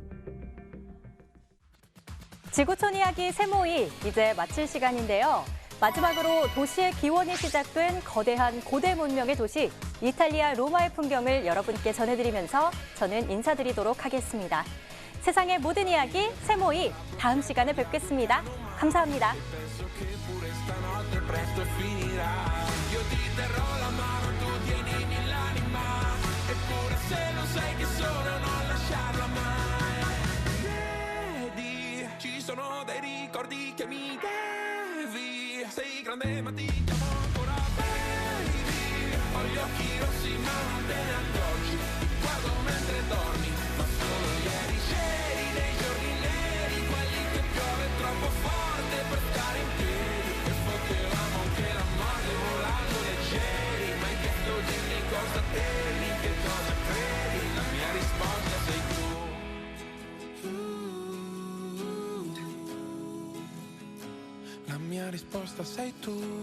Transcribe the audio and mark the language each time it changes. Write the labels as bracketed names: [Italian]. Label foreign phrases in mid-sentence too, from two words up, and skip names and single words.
[Korean] 지구촌 이야기 세모이 이제 마칠 시간인데요. 마지막으로 도시의 기원이 시작된 거대한 고대 문명의 도시 이탈리아 로마의 풍경을 여러분께 전해드리면서 저는 인사드리도록 하겠습니다. 세상의 모든 이야기 세모이 다음 시간에 뵙겠습니다. 감사합니다. [Italian] Ci sono dei ricordi che mi devi. Sei grande ma ti chiamo ancora baby. Ho gli occhi rossi ma non te ne accorgi. Ti guardo mentre dormi, ma solo ieri c'eri dei giorni neri, quelli che piove troppo forte per stare in piedi. E potevamo anche la morte volando leggeri. Ma hai chiesto dimmi cosa temi, che cosa credi. La mia risposta sei tu. La mia risposta sei tu.